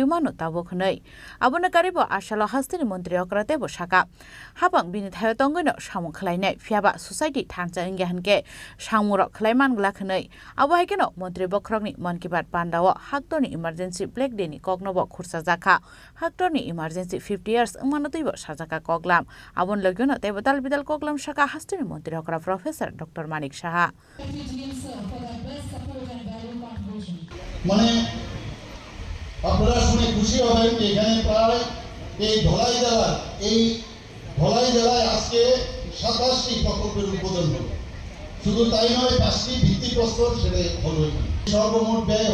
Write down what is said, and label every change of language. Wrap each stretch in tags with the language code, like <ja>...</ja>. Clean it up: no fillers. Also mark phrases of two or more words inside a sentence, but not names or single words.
<trp>mano tabo khnei abona karibo asalo hasteni Montri Okra tebo shaka habang bini thayo tongoino samung khlainai fiaba society thangcha ingge hanke samurok khlaiman gla khnei abo haikena Montri Bokrok ni Man ki Baat pandao haktoni</trp> <en>emergency black day</en> <trp>ni kognobo khursa jaka haktorni emergency 50 years manotaibo sajaka koglam abon logyono tebo dalbidal koglam shaka hasteni Montri Okra</trp> <en>Professor Dr.</en> <trp>Manik Shaha</trp> <bn>মানে আপনারা শুনে খুশি হবেন যে এখানে প্রায় এই ধলাই জেলায় আজকে 27টি প্রকল্পের উদ্বোধন হলো শুধু তাই নয় 5টি ভিত্তিপ্রস্তর সেটা হলো সর্বমোট ব্যয়</bn>